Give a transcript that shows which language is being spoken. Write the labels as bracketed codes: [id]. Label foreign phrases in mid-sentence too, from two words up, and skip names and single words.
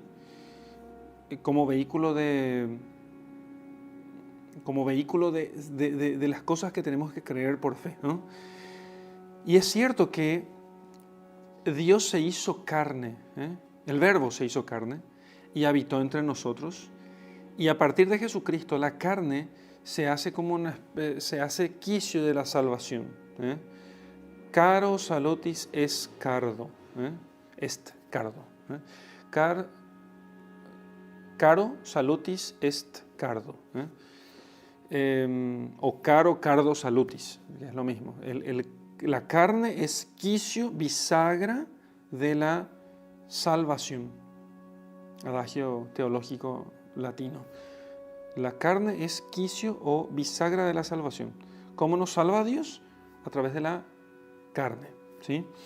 [es] Como vehículo de las cosas que tenemos que creer por fe, ¿no? Y es cierto que Dios se hizo carne, el Verbo se hizo carne y habitó entre nosotros. Y a partir de Jesucristo la carne se hace quicio de la salvación. [la] Caro salutis est cardo. Caro salutis est cardo. O caro cardo salutis, [es] es lo mismo. La carne es quicio, bisagra de la salvación. Adagio teológico latino. La carne es quicio o bisagra de la salvación. ¿Cómo nos salva Dios? A través de la carne, ¿sí?